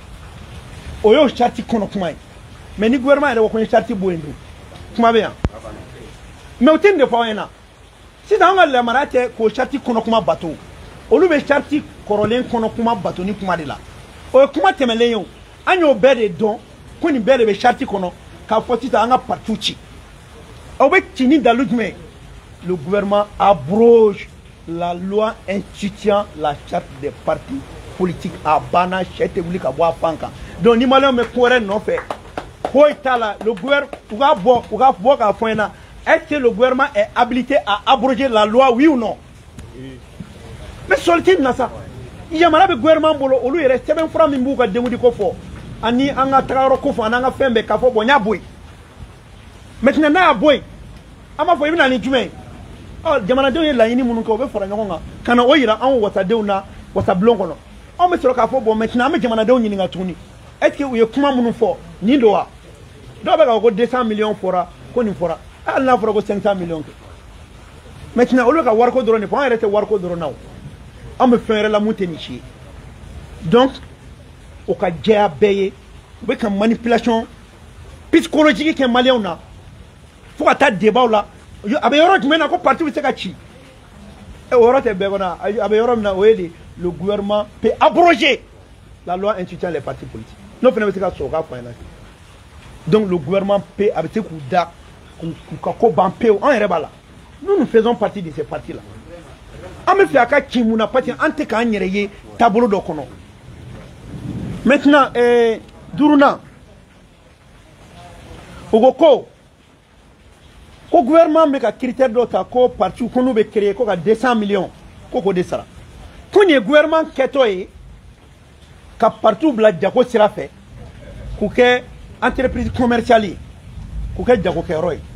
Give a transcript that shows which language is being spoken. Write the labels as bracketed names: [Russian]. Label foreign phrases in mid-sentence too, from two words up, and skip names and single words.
[Bambara] o y'o charte kɔnɔ kuma ye mais ni gouvernement yɛrɛ ko ko n ye charte bɔ yen dun kuma bɛ yan mais o tɛ nin de fɔ aw ɲɛna sisan an ka yamariya tɛ k'o charte kɔnɔ kuma bato olu bɛ charte kɔrɔlen kɔnɔ kuma bato ni kuma de la o ye kuma tɛmɛlen ye o an y'o bɛɛ de dɔn ko nin bɛɛ de bɛ charte kɔnɔ k'a fɔ sisan an ka parti ci aw bɛ ci ni dalu jumɛn ye [French] le gouvernement abroge la loi instituant la charte des partis politiques [Bambara] à banna sɛ tɛ wuli ka bɔ a fan kan donc ni maliyɛnw bɛ ko wɛrɛ nɔfɛ foyi t'a la [French] le gouvernement [Bambara] u ka bɔ k'a fɔ n ɲɛna [French] est-ce que le gouvernement est habilité à abroger la loi oui ou non [Bambara] mais sɔli tɛ nin na sa yamariya bɛ gouvernement bolo olu yɛrɛ sɛbɛnfura min b'u ka denkundi ko fɔ ani an ka tagayɔrɔ ko fɔ ani an ka fɛn bɛɛ k'a fɔ bon n y'a bɔ yen maintenant n'a y'a bɔ yen an b'a fɔ i bɛ na ni jumɛn ye jamanadenw ye laɲini minnu kɛ o bɛ fara ɲɔgɔn kan ka na o yira anw wasadenw na wasabulon kɔnɔ anw bɛ sɔrɔ k'a fɔ bon maintenant an bɛ jamanadenw ɲininka tuguni est-ce que u ye kuma minnu fɔ nin don wa dɔw bɛ k'a fɔ ko 200 millions fɔra ko nin fɔra hali n'a fɔra ko 500 millions kɛ maintenant olu bɛ ka wariko dɔrɔn de fɔ an yɛrɛ tɛ wariko dɔrɔn na o an bɛ fɛn wɛrɛ la mun tɛ nin si ye donc o ka jɛya bɛɛ ye u bɛ ka [French] manipulation psychologique [Bambara] kɛ maliyɛnw na fo ka taa débat la a bɛ yɔrɔ jumɛn na ko parti bɛ se ka ci o yɔrɔ tɛ bɛɛ kɔnɔ a bɛ yɔrɔ min na o ye de [French] le gouvernement peut abroger la loi instituant les partis politiques [Bambara] n'o fana bɛ se ka sɔrɔ k'a fɔ an ɲɛna [French] donc le gouvernement peut [Bambara] a bɛ se k'u da k'u ka ko ban pewu an yɛrɛ b'a la [French] nous faisons partie de ces partis là [Bambara] an bɛ fɛ a ka ci mun na [French] parce que [Bambara] an tɛ k'an yɛrɛ ye taabolo dɔ kɔnɔ maintenant duurunan o ko gouvernement bɛ ka critère dɔ ta ko parti ko n'u bɛ créer ko ka 200 millions ko k'o de sara ko nin ye gouvernement kɛtɔ ye ka parti bila jago sira fɛ k'u kɛ [French] entreprise commerciale [Bambara] ye k'u kɛ jagokɛyɔrɔ ye